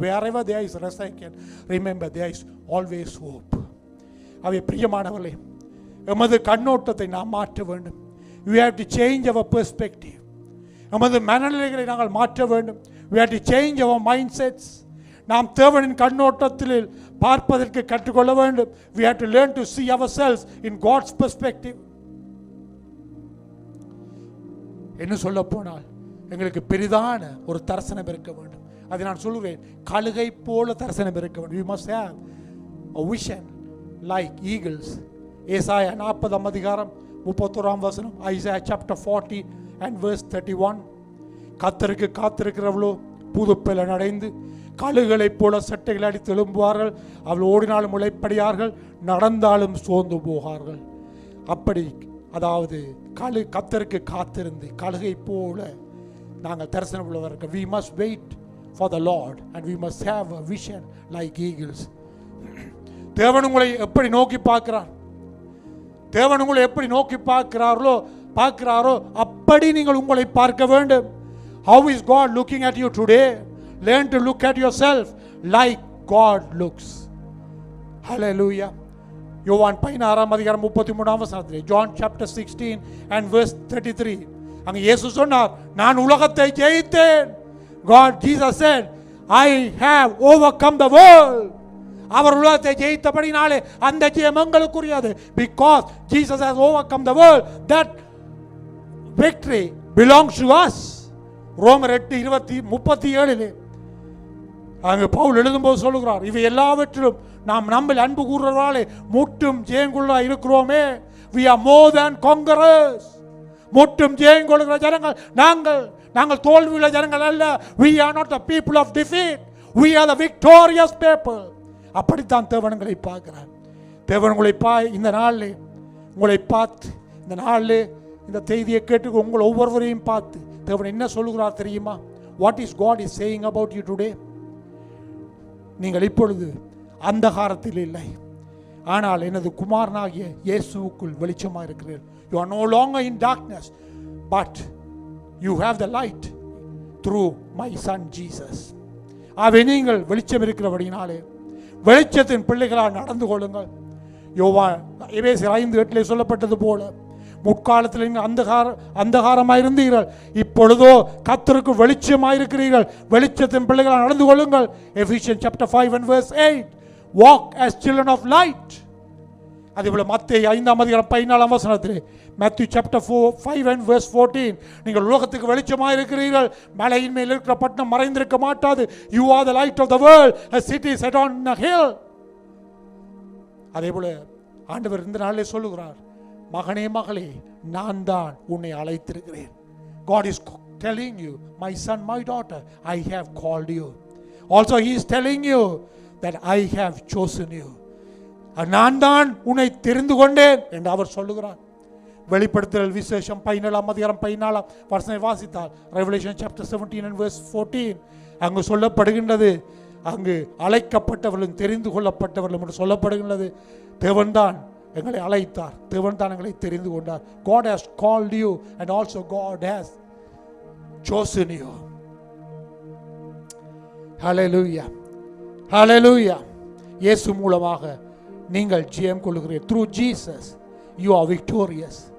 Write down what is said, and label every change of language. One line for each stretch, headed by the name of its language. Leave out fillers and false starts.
English: Wherever there is resurrection, remember there is always hope.
Tamil: அவை பிரியமானவர்களே, எமது கண்ணோட்டத்தை நாம் மாற்ற வேண்டும்.
English: We have to change our perspective.
Tamil: எமது மனநிலைகளை நாங்கள் மாற்ற வேண்டும்.
English: We have to change our mindsets.
Tamil: நாம் தேவனின் கண்ணோட்டத்தில் பார்ப்பதற்கு கற்றுக்கொள்ள வேண்டும்.
English: We have to learn to see ourselves in God's perspective.
Tamil: என்ன சொல்ல போனால் எங்களுக்கு பெரிதான ஒரு தரிசனம் இருக்க வேண்டும். அதை நான் சொல்கிறேன், கழுகை போல தரிசனம் இருக்க வேண்டும்.
English: We must have a vision like eagles.
Tamil: ஏசாயா 40 அதிகாரம் 31 வசனம்,
English: Isaiah chapter 40 and verse 31.
Tamil: கர்த்தருக்கு காத்திருக்கிறவளோ புதுப்பெலன் அடைந்து கழுகளைப் போல சட்டைகள் அடித்து எழும்புவார்கள். அவள் ஓடினாலும் முளைப்படியார்கள், நடந்தாலும் சோர்ந்து போகார்கள். அப்படி அதாவது கர்த்தருக்கு காத்திருந்து கழுகை போல நாங்கள் தரிசனம் உள்ளவர்கள்.
English: We must wait for the Lord and we must have a vision like eagles.
Tamil: தேவன் உங்களை எப்படி நோக்கி பார்க்கிறார், தேவன் உங்களை எப்படி நோக்கி பார்க்கிறாரோ அப்படி நீங்கள் உங்களை பார்க்க வேண்டும்.
English: How is God looking at you today? Learn to look at yourself like God looks. Hallelujah.
Tamil: யோவான் 16 அதிகாரம் 33 வசனத்திலே,
English: John chapter 16 and verse 33,
Tamil: அங்க இயேசு சொன்னார், நான் உலகத்தை ஜெயித்தேன்.
English: God, Jesus said, I have overcome the world.
Tamil: அவர் உலகத்தை ஜெயித்தபடினாலே அந்த ஜெயம் எங்களுக்குரியது.
English: Because Jesus has overcome the world, that victory belongs to us.
Tamil: ரோமர் 8:37 அங்கு பவுல் எழுதும்போது சொல்லுகிறார், இவை எல்லாவற்றிலும் நாம் நம்மில் அன்பு கூறுவதாலே முற்றும் ஜெயங்கொள்ள இருக்கிறோமே.
English: We are more than conquerors.
Tamil: முற்றும் ஜெயங்கொள்கிற ஜனங்கள் நாங்கள் தோல்வியுள்ள ஜனங்கள் அல்ல.
English: We are not the people of defeat. We are the victorious people.
Tamil: அப்படித்தான் தேவனங்களை பார்க்கிறார். தேவனங்களை இந்த நாளில் உங்களை பார்த்து, இந்த நாளில் இந்த செய்தியை கேட்டு உங்கள் ஒவ்வொருவரையும் பார்த்து தேவன் என்ன சொல்லுகிறார் தெரியுமா?
English: What is God is saying about you today?
Tamil: நீங்கள் இப்பொழுது அந்தகாரத்தில் இல்லை, ஆனால் எனது குமாரனாகிய இயேசுவுக்குள் வெளிச்சமாக இருக்கிறீர்கள்.
English: You are no longer in darkness, but you have the light through my son Jesus.
Tamil: ஆகவே நீங்கள் வெளிச்சம் இருக்கிறபடினாலே வெளிச்சத்தின் பிள்ளைகளால் நடந்து கொள்ளுங்கள். எபேசியர் 5:8 சொல்லப்பட்டது போல, முற்காலத்தில் நீங்கள் அந்தகாரமாயிருந்தீர்கள், இப்பொழுதோ கர்த்தருக்கு வெளிச்சமாயிருக்கிறீர்கள். வெளிச்சத்தின் பிள்ளைகளால் நடந்து கொள்ளுங்கள்.
English: Ephesians chapter 5 and verse 8, walk as children of light.
Tamil: அதேபோல மத்தேயு 5 அதிகாரம் 14 வசனத்திலே,
English: Matthew chapter 5 and verse 14,
Tamil: நீங்கள் உலகத்துக்கு வெளிச்சமாயிருக்கிறீர்கள், மலையின் மேல் இருக்கிற பட்டணம் மறைந்திருக்க மாட்டாது.
English: You are the light of the world, a city set on a hill.
Tamil: அதேபோல ஆண்டவர் இந்த நாளிலே சொல்லுகிறார், மகனே மகளே, நான் தான் உன்னை அழைத்திருக்கிறேன்.
English: God is telling you, my son, my daughter, I have called you. Also he is telling you that I have chosen you.
Tamil: நான் தான் உன்னை தெரிந்து கொண்டேன் என்று அவர் சொல்லுகிறார். வெளிப்படுத்தல் விசேஷம் 17 அதிகாரம் 14 வசனத்தை வாசித்தால்,
English: Revelation chapter 17 and verse 14,
Tamil: அங்கு சொல்லப்படுகின்றது, அங்கு அழைக்கப்பட்டவர்களும் தெரிந்து கொள்ளப்பட்டவர்களும் என்று சொல்லப்படுகின்றது. தேவன்தான் எங்களை அழைத்தார், தேவன் தான் எங்களை தெரிந்து கொண்டார்.
English: God has called you and also God has chosen you. Hallelujah. Hallelujah.
Tamil: இயேசு மூலமாக நீங்கள் ஜெயம் கொள்ளுகிறீர்கள்.
English: Through Jesus you are victorious.